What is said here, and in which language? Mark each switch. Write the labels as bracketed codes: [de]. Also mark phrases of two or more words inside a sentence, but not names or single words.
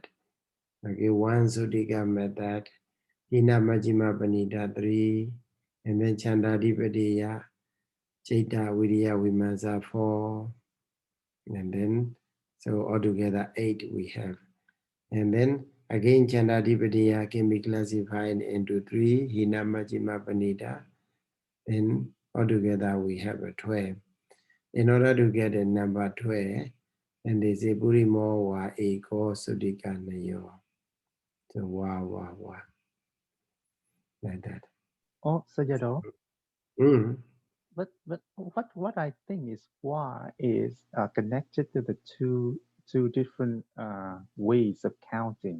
[en] Okay, one Sudhika method, [pi] Hina Majjhima Panita 3, [en] and then [pi] Chandadipadiya, Chaita Viriya Vimasa 4, [en] and then so altogether 8 we have. And then again Chandadipadiya can be classified into 3, [pi] Hina Majjhima Panita, [en] then altogether we have a 12. In order to get a number 12, and they say [pi] Purimo wa eko Sudhika nayo. [en] So wow. Like that. Oh, Sayadaw. Mm. But what I think is why is connected to the two different ways of counting.